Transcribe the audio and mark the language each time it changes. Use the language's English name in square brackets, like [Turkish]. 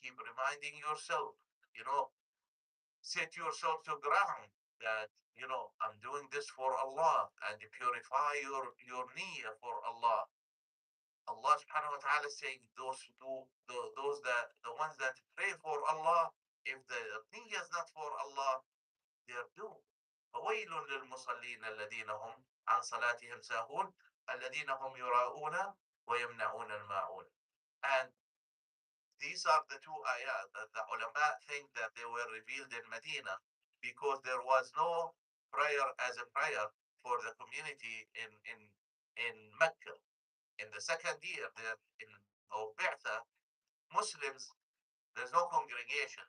[English] Keep reminding yourself, you know, set yourself to ground that I'm doing this for Allah, and purify your niyyah for Allah. Allah subhanahu wa ta'ala is saying those that the ones that pray for Allah, if the niyyah is not for Allah, they are doomed. [Arabic] فويل للمصلين الذين هم عن صلاتهم ساهون الذين هم يراءون ويمنعون الماعون. [English] And these are the two ayat that the ulama think that they were revealed in Medina because there was no prayer as a prayer for the community in Mecca. In the second year there in of Bi'tha, Muslims, there's no congregation.